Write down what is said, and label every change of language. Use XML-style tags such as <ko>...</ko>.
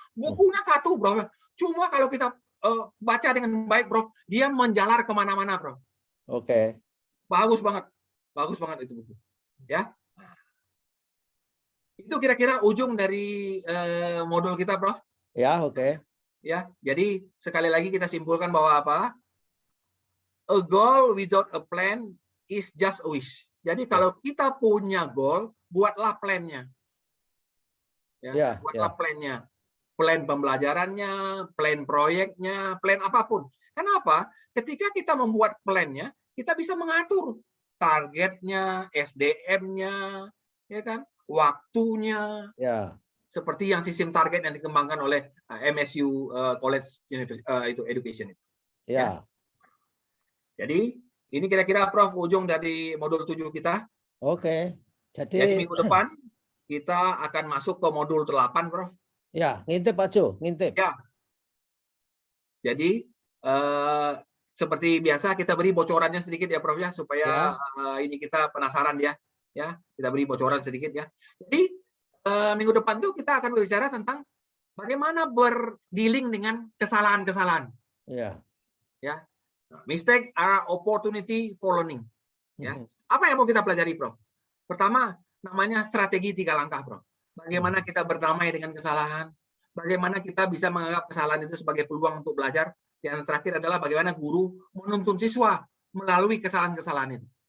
<id>Bukunya satu, Prof. Cuma kalau kita baca dengan baik, Prof, dia menjalar kemana-mana, Prof. Bagus banget itu buku. Ya, itu kira-kira ujung dari modul kita, Prof. Ya, Ya, jadi sekali lagi kita simpulkan bahwa apa?</id> <en>A goal without a plan is just a wish.</en> <id>Jadi kalau kita punya goal, buatlah plan-nya. Ya, buatlah plan-nya. Plan pembelajarannya, plan proyeknya, plan apapun. Kenapa? Ketika kita membuat plan-nya, kita bisa mengatur targetnya, SDM-nya, ya kan, waktunya, seperti yang sistem target yang dikembangkan oleh MSU College Education itu. Ya. Jadi ini kira-kira, Prof, ujung dari modul 7 kita. Jadi minggu depan kita akan masuk ke modul 8, Prof. Ya, ngintip Pak Jo, ngintip. Ya. Jadi seperti biasa kita beri bocorannya sedikit ya, Prof ya, supaya ini kita penasaran ya. Ya, kita beri bocoran sedikit ya. Jadi minggu depan tuh kita akan berbicara tentang bagaimana berdealing dengan kesalahan-kesalahan. Ya.</id> <en>Mistake are opportunity for learning.</en> <id>Ya. Apa yang mau kita pelajari, Prof? Pertama, namanya strategi 3 langkah, Prof. Bagaimana kita berdamai dengan kesalahan? Bagaimana kita bisa menganggap kesalahan itu sebagai peluang untuk belajar? Yang terakhir adalah bagaimana guru menuntun siswa melalui kesalahan-kesalahan itu.</id>